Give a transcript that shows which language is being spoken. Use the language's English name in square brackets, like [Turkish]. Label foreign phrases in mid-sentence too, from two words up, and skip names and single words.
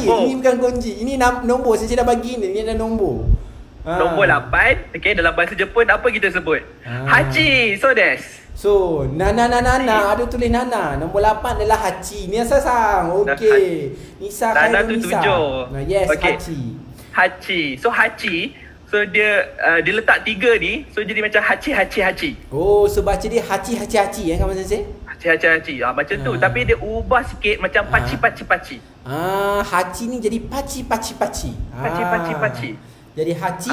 [Malay] Ni bukan kanji. Ini nombor saya dah bagi ni. Ni ada nombor. Nombor 8. Okay, dalam bahasa Jepun apa kita sebut? [Japanese] 八、そうです. [Malay] So, nana ada tulis nana. Nombor 8 adalah hachi. Ni sang. Okey. Nisa Nana Khairul tu Nisa. 7. Yes, Okay. hachi. Hachi. So dia letak 3 ni. So jadi macam hachi. Oh, so baca dia hachi kan Sensei? Hachi. Macam tu. Tapi dia ubah sikit macam paci. Hachi ni jadi paci. Paci. Jadi hachi.